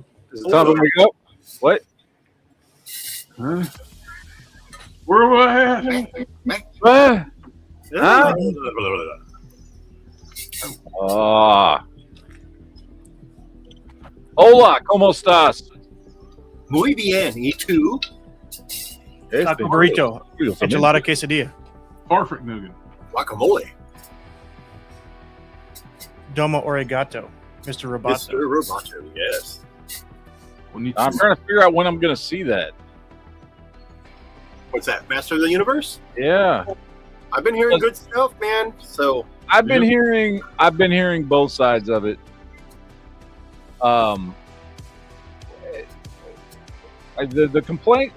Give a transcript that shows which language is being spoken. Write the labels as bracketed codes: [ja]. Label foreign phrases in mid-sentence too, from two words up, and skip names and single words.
[en] Is it time to wake up? What? Huh? Where am I at? [es] Huh? Hola, ¿cómo estás? Muy bien. ¿Y tú? Taco burrito, enchilada quesadilla, [en] Perfect nougat. Guacamole. [ja] domo arigato, Mr. Roboto. [en] Mr. Roboto, yes. I'm trying to figure out when I'm going to see that. What's that? Master of the Universe? Yeah, I've been hearing good stuff, man. So I've been hearing both sides of it. The complaint.